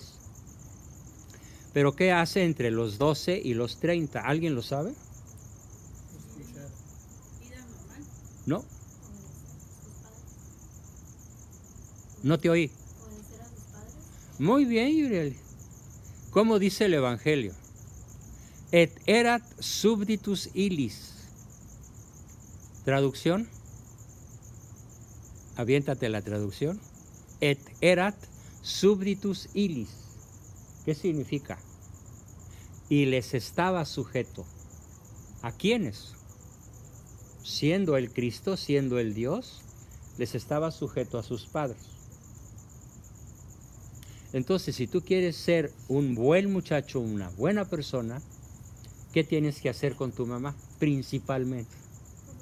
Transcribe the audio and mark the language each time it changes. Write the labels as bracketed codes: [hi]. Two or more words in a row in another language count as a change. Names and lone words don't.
[es] Pero ¿qué hace entre los 12 y los 30? ¿Alguien lo sabe? Escuchar. Vida normal. No. No te oí. Obedecer a sus padres. Muy bien, Yuriel. ¿Cómo dice el Evangelio? [la] Et erat subditus illis. [es] Traducción. Aviéntate la traducción. [la] Et erat subditus illis. [es] ¿Qué significa? Y les estaba sujeto. ¿A quiénes? Siendo el Cristo, siendo el Dios, les estaba sujeto a sus padres. Entonces, si tú quieres ser un buen muchacho, una buena persona, ¿qué tienes que hacer con tu mamá?